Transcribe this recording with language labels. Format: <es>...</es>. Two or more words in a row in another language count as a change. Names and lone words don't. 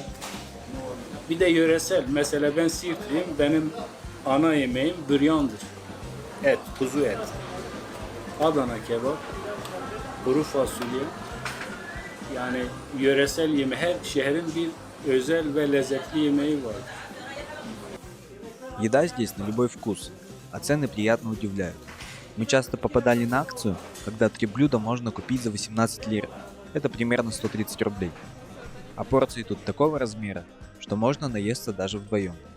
<tr>Bir de yöresel. Mesela ben Siirtliyim. Benim ana yemeğim büryandır. Et, kuzu et. Adana kebap, kuru fasulye. Yani yöresel yemeği. Her şehrin bir özel ve lezzetli yemeği var.</tr> <ru>Еда здесь на любой вкус, а цены приятно удивляют. Мы часто попадали на акцию, когда 3 блюда можно купить за 18 лир. Это примерно 130 рублей. А порции тут такого размера, что можно наесться даже вдвоем.</ru>